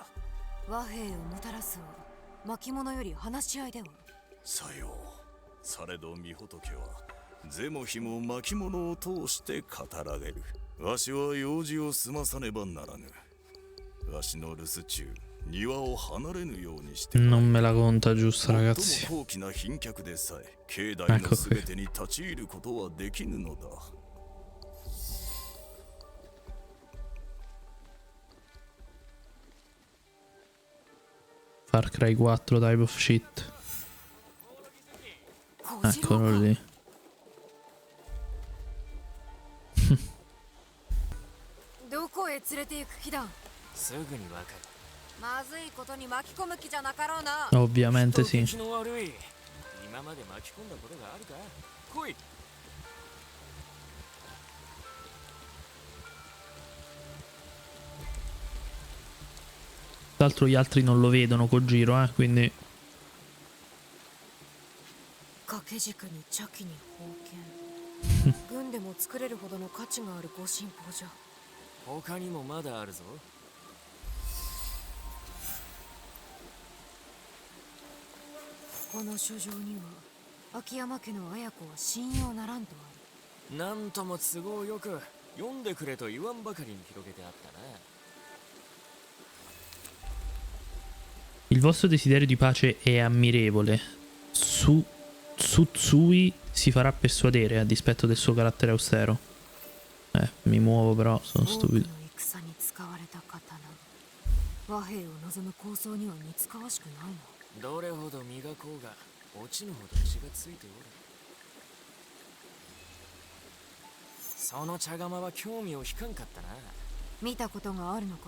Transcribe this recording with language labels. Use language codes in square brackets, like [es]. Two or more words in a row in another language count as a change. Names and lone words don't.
[ja] 和平をもたらすは巻物より話し合いでは。さよう。されど御仏は是も非も巻物を通して語られる。わしは用事を済まさねばならぬ。わしの留守中、庭を離れぬようにして。 [it] Non me la conta giusta, ragazzi. [ja] 最も高貴な賓客でさえ、境内のすべてに立ち入ることはできぬのだ。 [en] Far Cry 4 Type of Shit. [it] Eccolo lì. [ja] どこへ連れて行く気だ。すぐにわかる。まずいことに巻き込む気じゃなかろうな。 [it] Ovviamente sì. [ja] 人の悪い。今まで巻き込んだことがあるか。来い。 [it] Tra l'altro gli altri non lo vedono Kojiro, quindi [ja] 掛け軸に茶器に宝剣。軍でも作れるほどの価値があるご神宝じゃ。他にもまだあるぞ。この書状には秋山家の綾子は信用ならんとある。なんとも都合よく読んでくれと言わんばかりに広げてあったな。 [it] il vostro desiderio di pace è ammirevole. Tsutsui si farà persuadere a dispetto del suo carattere austero. Mi muovo però, sono stupido. [ja] 戦に使われた刀。和平を望む構想には似つかわしくないな。どれほど磨こうが落ちぬほど血がついておる。その茶釜は興味を引かんかったな。見たことがあるのか？